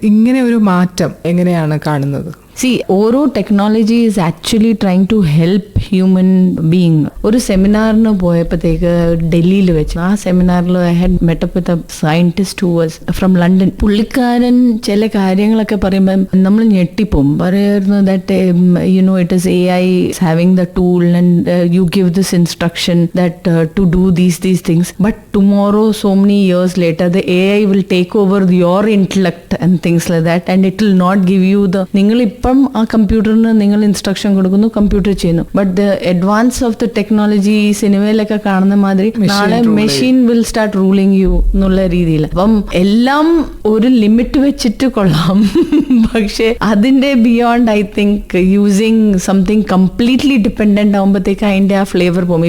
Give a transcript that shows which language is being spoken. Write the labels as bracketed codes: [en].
[ml] ഇങ്ങനെ ഒരു മാറ്റം എങ്ങനെയാണ് കാണുന്നത്? [en] ഓരോ technology is actually trying to help human being. [ml] ഒരു സെമിനാറിന് പോയപ്പോഴത്തേക്ക് ഡൽഹിയിൽ വെച്ച്, ആ സെമിനാറിൽ [en] I had met up with a scientist who was from London. [ml] പുള്ളിക്കാരൻ ചില കാര്യങ്ങളൊക്കെ പറയുമ്പോൾ നമ്മൾ ഞെട്ടിപ്പോവും. [en] പറയുന്നു that it is AI is having the tool and you give this instruction that to do these things, but tomorrow, so many years later, the AI will take over your intellect and things like that, and it will not give you the [ml] ഇപ്പം ആ കമ്പ്യൂട്ടറിന് നിങ്ങൾ instruction കൊടുക്കുന്നു, computer ചെയ്യുന്നു. [en] but the advance of the technology [ml] ഈ സിനിമയിലൊക്കെ കാണുന്ന മാതിരി നാളെ [en] machine will start ruling you [ml] എന്നുള്ള രീതിയിൽ. അപ്പം എല്ലാം ഒരു ലിമിറ്റ് വെച്ചിട്ട് കൊള്ളാം, പക്ഷെ അതിന്റെ [en] beyond I think using something completely dependent [ml] ആകുമ്പോഴത്തേക്ക് അതിന്റെ ആ ഫ്ലേവർ പോകും.